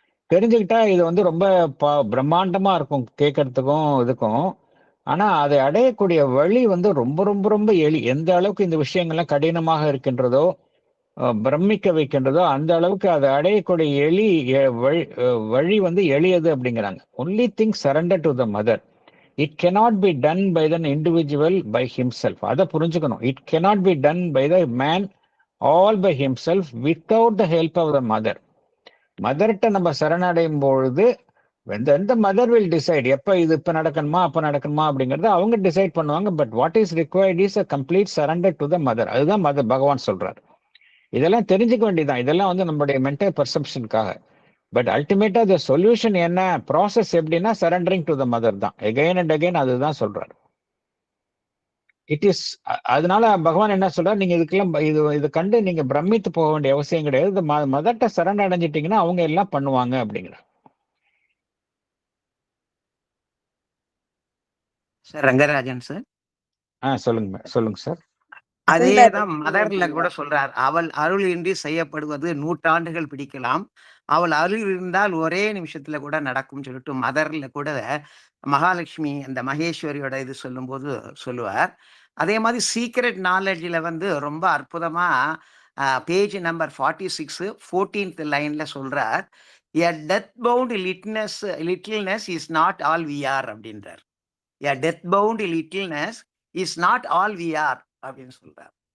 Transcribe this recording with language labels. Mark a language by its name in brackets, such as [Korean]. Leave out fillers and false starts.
[Tamil] தெரிஞ்சுக்கிட்டா இது வந்து ரொம்ப பிரம்மாண்டமா இருக்கும் கேட்கறதுக்கும் இதுக்கும். ஆனா அதை அடையக்கூடிய வழி வந்து ரொம்ப ரொம்ப ரொம்ப எந்த அளவுக்கு இந்த விஷயங்கள்லாம் கடினமாக இருக்கின்றதோ, பிரமிக்க வைக்கின்றதோ, அந்த அளவுக்கு அதை அடையக்கூடிய வழி வந்து எளியது அப்படிங்கிறாங்க. Only thing surrender to the mother. It [English] cannot be done by the individual by himself. [Tamil] அதை புரிஞ்சுக்கணும். [English] It cannot be done by the man all by himself without the help of the mother. [Tamil] மதர்கிட்ட நம்ம சரணடையும் பொழுது [English] the mother will decide [Tamil] எப்ப இது இப்ப நடக்கணுமா அப்ப நடக்கணுமா அப்படிங்கறத அவங்க டிசைட் பண்ணுவாங்க. But what is required is [English] a complete surrender to the mother. [Tamil] அதுதான் பகவான் சொல்றாரு. இதெல்லாம் தெரிஞ்சுக்க வேண்டியதான். இதெல்லாம் நம்மளுடைய மென்டல் பர்செப்ஷனுக்காக. பட் அல்டிமேட்டா த சொல்யூஷன் என்ன, ப்ராசஸ் எப்படின்னா சரண்டரிங் டு த மதர் தான். எகைன் அண்ட் அகைன் அதுதான் சொல்றாரு. இட் இஸ் அதனால பகவான் என்ன சொல்றாரு, நீங்க இதுக்கெல்லாம் இது கண்டு நீங்க பிரமித்து போக வேண்டிய அவசியம் கிடையாது. மதர்கிட்ட சரண் அடைஞ்சிட்டீங்கன்னா அவங்க எல்லாம் பண்ணுவாங்க அப்படிங்கிற. Sir Rangarajan sir. சொல்லுங்க சார். அதேதான் மதர்ல கூட சொல்றார், அவள் அருள் இன்றி செய்யப்படுவது 100 ஆண்டுகள் பிடிக்கலாம், அவள் அருள் இருந்தால் ஒரே நிமிஷத்துல கூட நடக்கும் சொல்லிட்டு மதர்ல கூட மகாலட்சுமி அந்த மகேஸ்வரியோட இது சொல்லும்போது சொல்லுவார். அதே மாதிரி சீக்ரெட் நாலேஜ்ல ரொம்ப அற்புதமா பேஜ் நம்பர் 46 14th லைன்ல சொல்றார், [English] a death bound littleness is not all we are [Tamil] அப்படின்றார். [English] a death bound littleness is not all we are [Tamil] அப்படின்னு சொல்றார்.